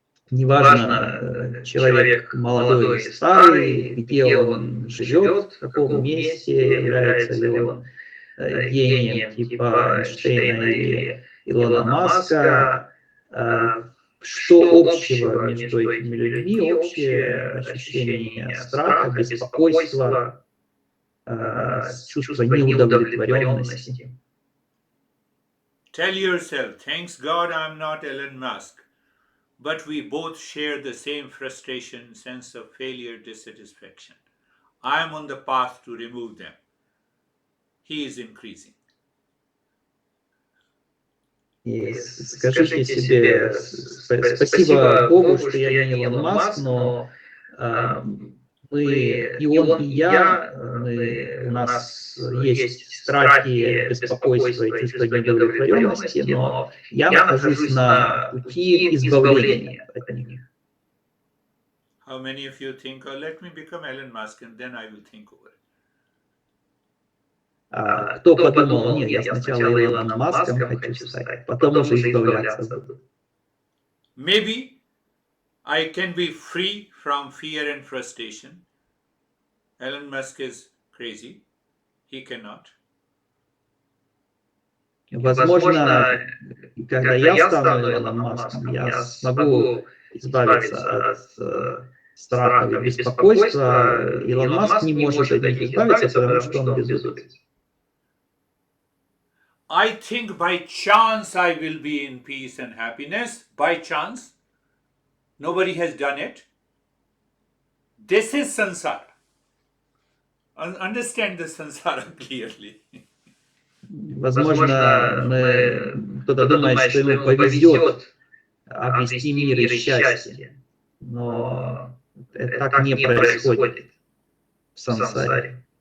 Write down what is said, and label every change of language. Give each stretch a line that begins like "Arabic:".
Russian: Неважно, человек молодой или старый, где он живет, в каком месте, является ли он гением типа Эйнштейна или Илона Маска, что общего между этими людьми? Общее ощущение страха, беспокойства, чувство неудовлетворенности.
English: Tell yourself, thanks God I'm not Elon Musk, but we both share the same frustration, sense of failure, dissatisfaction. I am on the path to remove them. He is increasing.
Russian: И скажите себе спасибо Богу, что я не Илон Маск, но мы, и он, и я, у нас есть страхи, беспокойство и чувство неудовлетворенности, но я нахожусь на пути избавления от них.
English: How many of you think, oh, let me become Elon Musk and then I will think over it?
Russian: Кто подумал, нет, я сначала Илоном Маском хочу стать, потом уже избавляться буду.
English: Maybe I can be free from fear and frustration. Elon Musk is crazy. He cannot.
Russian: Возможно, когда я стану Илоном Маском, я смогу избавиться от страхов и беспокойства. Илон Маск не может от них избавиться, потому что он безумец.
English: I think by chance I will be in peace and happiness. By chance. Nobody has done it. This is samsara. Understand the samsara clearly.
Russian: Возможно, кто-то думает, что ему повезет обрести мир и счастье, но это так не происходит в сансаре.